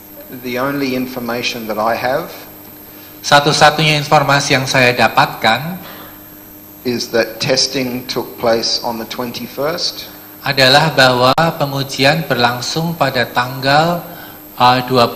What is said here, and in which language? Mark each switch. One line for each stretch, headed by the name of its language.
English: The only information that I have
Indonesian: Satu-satunya informasi yang saya dapatkan
English: is that testing took place on the 21st.
Indonesian: Adalah bahwa pengujian berlangsung pada tanggal 21